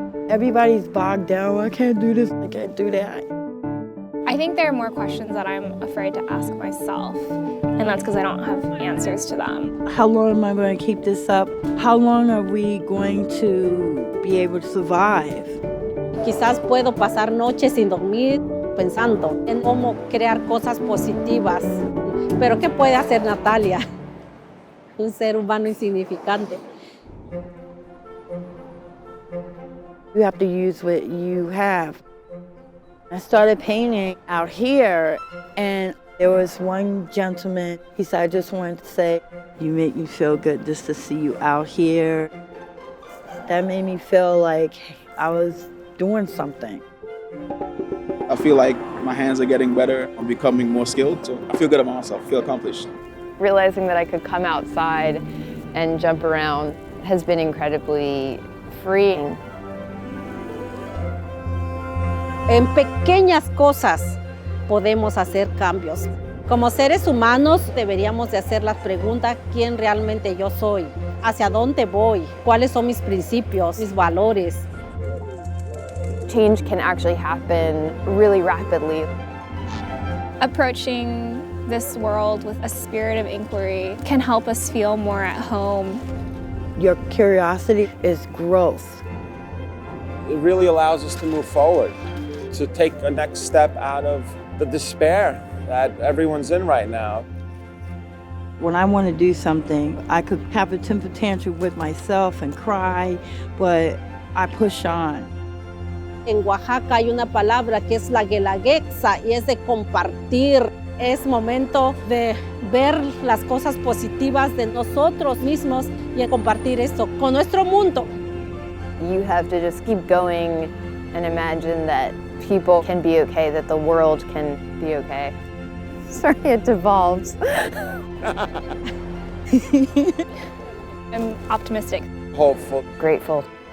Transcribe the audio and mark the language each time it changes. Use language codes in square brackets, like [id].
[en] Everybody's bogged down. I can't do this, I can't do that. I think there are more questions that I'm afraid to ask myself, and that's because I don't have answers to them. How long am I going to keep this up? How long are we going to be able to survive? [es] Quizás puedo pasar noches sin dormir pensando en cómo crear cosas positivas. Pero ¿qué puede hacer Natalia? Un ser humano insignificante. [en] You have to use what you have. I started painting out here, and there was one gentleman, he said, I just wanted to say, you make me feel good just to see you out here. That made me feel like I was doing something. I feel like my hands are getting better. I'm becoming more skilled, so I feel good about myself, feel accomplished. Realizing that I could come outside and jump around has been incredibly freeing. [es] En pequeñas cosas podemos hacer cambios. Como seres humanos deberíamos de hacer las preguntas, ¿quién realmente yo soy? ¿Hacia dónde voy? ¿Cuáles son mis principios, mis valores? [en] Change can actually happen really rapidly. Approaching this world with a spirit of inquiry can help us feel more at home. Your curiosity is growth. It really allows us to move forward, to take a next step out of the despair that everyone's in right now. When I want to do something, I could have a temper tantrum with myself and cry, but I push on. [es] En Oaxaca hay una palabra que es la guelaguetza y es de compartir. Es momento de ver las cosas positivas de nosotros mismos y compartir esto con nuestro mundo. [en] You have to just keep going and imagine that people can be okay, that the world can be okay. Sorry, it devolves. I'm optimistic. Hopeful. Grateful.